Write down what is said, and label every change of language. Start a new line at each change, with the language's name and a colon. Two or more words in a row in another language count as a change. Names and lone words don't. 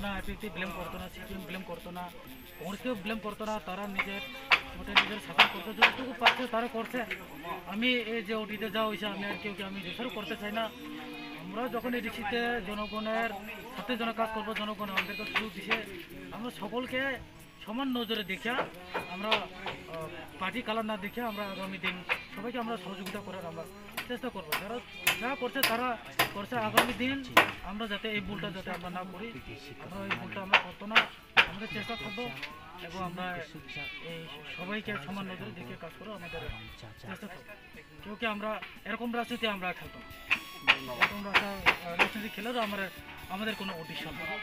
Bangla: না এপিটি ব্লেম করতো না সিপিএম ব্লেম করতো না কংগ্রেসকে ব্লেম করতো না তারা নিজের ওটা নিজের শাসন করতে যতটুকু পারছে তারা করছে আমি এই যে ওটিতে যা হইছে আমি আর কেউ আমি রেফার করতে চাই না আমরা যখন এই ডিসিতে জনগণের সাথে জন কাজ করব জনগণ আমাদেরকে সুযোগ দিছে আমরা সকলকে সমান নজরে দেখে আমরা
English: party colour
Bangla: না দেখে আমরা আগামী দিন সবাইকে আমরা সহযোগিতা করার আমরা চেষ্টা করবো যারা যা করছে তারা করছে আগামী দিন আমরা যাতে এই ভুলটা যাতে আমরা না করি আমরা এই ভুলটা আমরা করতো না আমাদের চেষ্টা করবো এবং আমরা এই সবাইকে সমান নজরে দেখে কাজ করবো আমাদের চেষ্টা করবো কেউ কি আমরা এরকম রাজনীতি আমরা খেলতো এরকম রাজনীতি খেলেও আমাদের কোনো উদ্দেশ্য নেই।